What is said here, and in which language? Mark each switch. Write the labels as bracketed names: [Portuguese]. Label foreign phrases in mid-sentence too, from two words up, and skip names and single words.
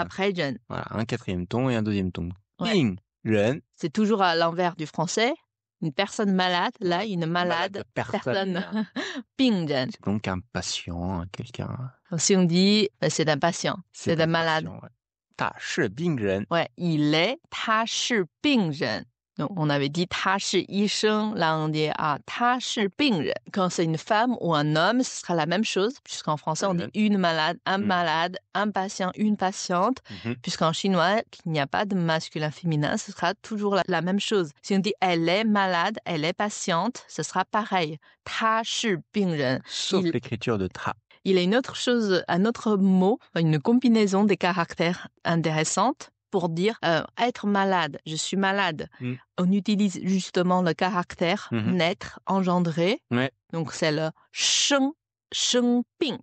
[French] après ren. Voilà, un 4e ton et un 2e ton. [Chinese] 病人. [French] C'est toujours à l'envers du français. Une personne malade, là, une malade personne. [Chinese] 病人. [French] C'est donc un patient, quelqu'un. Si on dit c'est un patient, c'est un malade. Patient, ouais. [Chinese] 他是病人. [French] Ouais, il est [Chinese] 他是病人. [French] Donc, on avait dit [Chinese] 他是医生. [French] Là, on dit [Chinese] 他是病人. [French] Quand c'est une femme ou un homme, ce sera la même chose, puisqu'en français, on dit une malade, un patient, une patiente. Puisqu'en chinois, il n'y a pas de masculin-féminin, ce sera toujours la même chose. Si on dit elle est malade, elle est patiente, ce sera pareil. [Chinese] 他是病人. [French] Sauf l'écriture de tra. Il y a une autre chose, un autre mot, une combinaison des caractères intéressantes pour dire être malade. Je suis malade. On utilise justement le caractère naître, engendrer. Donc c'est le [Chinese] 生病.